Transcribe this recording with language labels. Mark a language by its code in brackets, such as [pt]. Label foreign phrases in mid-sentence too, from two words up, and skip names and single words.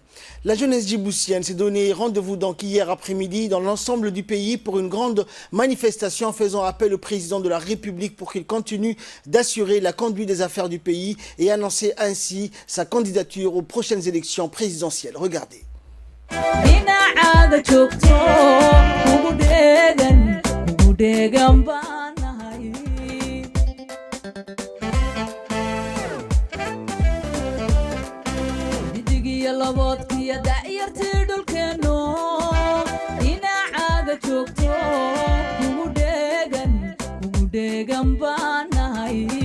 [fr] La jeunesse djiboutienne s'est donné rendez-vous donc hier après-midi dans l'ensemble du pays pour une grande manifestation faisant appel au président de la République pour qu'il continue d'assurer la conduite des affaires du pays et annoncer ainsi sa candidature aux prochaines élections présidentielles. Regardez. [so] laboodkiya da'yartii dhulkeeno dhinacaaga joogto kugu dheegan baanahay